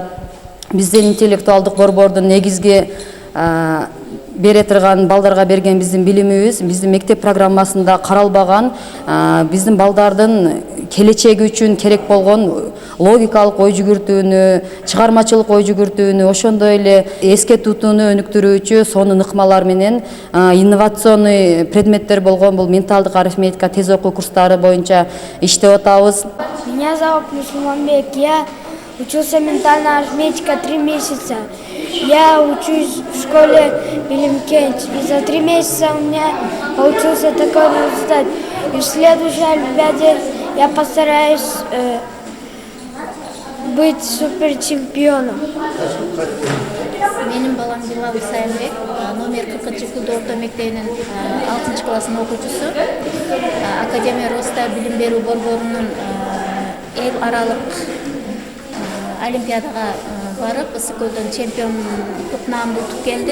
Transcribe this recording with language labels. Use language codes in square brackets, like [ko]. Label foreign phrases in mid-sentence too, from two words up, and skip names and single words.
[ky] Биздин интеллектуалдык борбордун негизги бере турган балдарга берген биздин билимибиз биздин мектеп программасында каралбаган, биздин балдардын келечеги үчүн керек болгон логикалык ой жүгүртүүнү, чыгармачылык ой жүгүртүүнү, ошондой эле эске тутууну өнүктүрүүчү сонун ыкмалар менен инновационный предметтер болгон бул менталдык арифметика, тез окуу курстары боюнча иштеп атабыз. [ru] Меня зовут Мусулманбек. Я учился ментальная арифметика 3 месяца. Я учусь в школе Билимкенч. И за 3 месяца у меня получился такой результат. И в следующей олимпиаде я постараюсь быть суперчемпионом. [ky] Менин балам Билал Сайынбек, номер 40-кылды орто мектебинин 6-классынын окуучусу. Академия Роста билим берүү борборунун эл аралык олимпиадага барып, Ысык-Көлдөн чемпиондук наамды утуп келди.